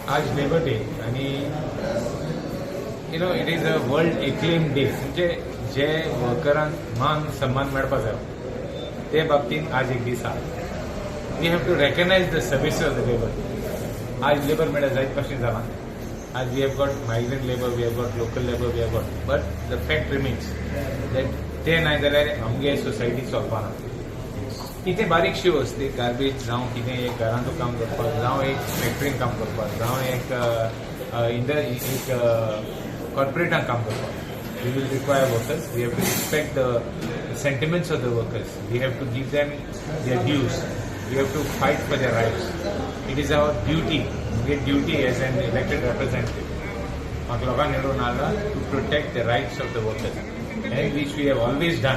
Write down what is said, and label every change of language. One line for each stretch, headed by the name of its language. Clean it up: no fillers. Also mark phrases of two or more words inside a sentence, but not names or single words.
Konkani: आज
English: labour day
Konkani: आणि
English: it is a world acclaim day
Konkani: म्हणजे जे वर्करांक मान सन्मान मेळपा जाय ते बाबतींत आज एक दीस आसा.
English: We have to recognise the service of the labour.
Konkani: आज लेबर मेळ्ळा जायत भाशेन जालां.
English: aaj we have got migrant labour, we have got local labour, we have got, but the fact remains that
Konkani: ते नाय जाल्यार आमगे सोसायटी चलपाना. कितें बारीकशी वस्ती गार्बेज जावं कितें एक घरांतूं काम करपाक, जावं एक फॅक्टरीन काम करपाक, जावं एक कॉर्पोरेटान काम करपाक.
English: We will require workers. We have to respect the sentiments of the workers. We have to give them their dues. We have to fight for their rights. It is our duty, as an elected representative, to protect the rights of the workers, and which we have always done.